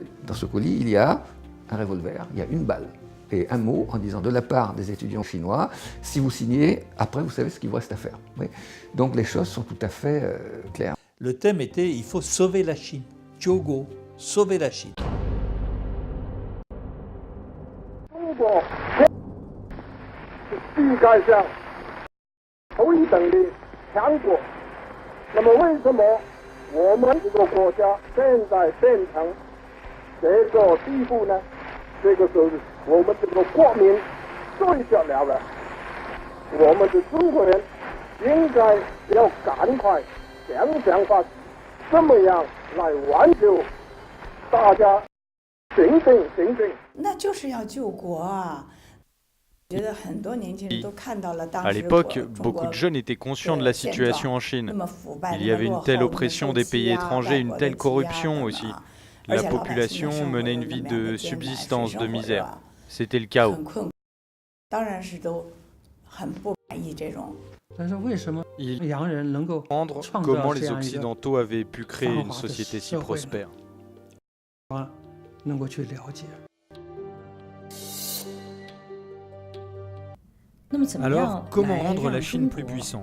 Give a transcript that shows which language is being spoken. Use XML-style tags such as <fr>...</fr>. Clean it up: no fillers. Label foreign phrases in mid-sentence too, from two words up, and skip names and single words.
<fr>Dans ce colis, il y a un revolver, il y a une balle et un mot en disant de la part des étudiants chinois, si vous signez, après vous savez ce qu'il vous reste à faire. Oui. Donc les choses sont tout à fait claires. Le thème était « il faut sauver la Chine ». Zhouguo, sauver la Chine.</fr> <zh>中国是世界上头一等的强国，那么为什么我们这个国家现在变成这个地步呢？这个时候我们这个国民睡觉了了，我们的中国人应该要赶快想法，怎么样来挽救大家醒醒。那就是要救国啊！觉得很多年轻人都看到了当</zh> <fr>À</fr> <zh>时</zh> <fr>l'époque, beaucoup de jeunes étaient conscients de la situation en Chine. Il y avait une telle oppression des pays étrangers, une telle corruption aussi. La population menait une vie de subsistance, de misère. C'était le chaos.</fr> <zh>当然是都很不满意这种。</zh> <fr>Il faut comprendre comment les Occidentaux avaient pu créer une société si prospère. Alors, comment rendre la Chine plus puissante?</fr>